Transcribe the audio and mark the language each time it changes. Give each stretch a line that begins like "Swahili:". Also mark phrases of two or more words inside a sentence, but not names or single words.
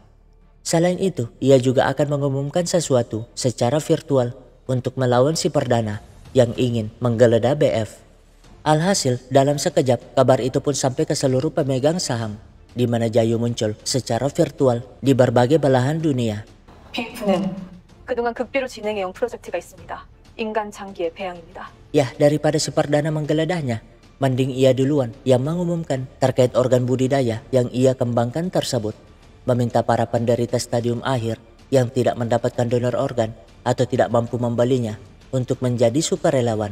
Indonesian: Selain itu, ia juga akan mengumumkan sesuatu secara virtual untuk melawan si Perdana yang ingin menggeledah BF. Alhasil, dalam sekejap kabar itu pun sampai ke seluruh pemegang saham, di mana Jayu muncul secara virtual di berbagai belahan dunia.
Korean: BF는 그동안 극비로 진행해온 프로젝트가 있습니다. 인간 장기의 배양입니다.
Indonesian: Ya, daripada si Perdana menggeledahnya, mending ia duluan yang mengumumkan terkait organ budidaya yang ia kembangkan tersebut. Meminta para penderita stadium akhir yang tidak mendapatkan donor organ atau tidak mampu membelinya untuk menjadi sukarelawan.